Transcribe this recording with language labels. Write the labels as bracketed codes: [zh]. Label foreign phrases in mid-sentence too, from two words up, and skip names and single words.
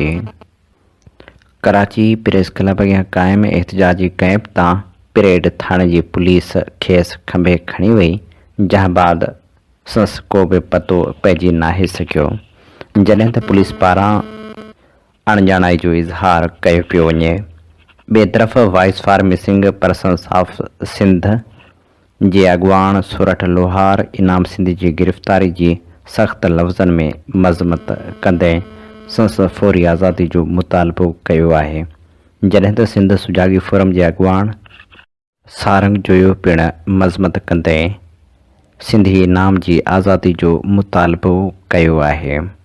[sd] कराची प्रेस क्लब अॻियां क़ाइमु एहतजाजी कैंप तां परेड थाणे जी पुलिस खेसि खंभे खणी वई, जंहिं बाद संस को बि पतो पइजी नाहे सघियो, जॾहिं त पुलिस पारां अणॼाणाई जो इज़हार कयो पियो वञे। ॿिए तरफ़ वॉइस फॉर मिसिंग पर्सन्स ऑफ सिंध जे अॻुवाण सोरठ लोहार इनाम सिंधी जी गिरफ़्तारी जी सख़्त लफ़्ज़नि में मज़मत कंदे संस फौरी आज़ादी जो मुतालबो कयो आहे, जॾहिं त सिंध सुजागी फोरम जे अॻुवाण सारंग जोयो पिणु मज़मत कंदे सिंधी इनाम जी आज़ादी जो मुतालबो कयो आहे।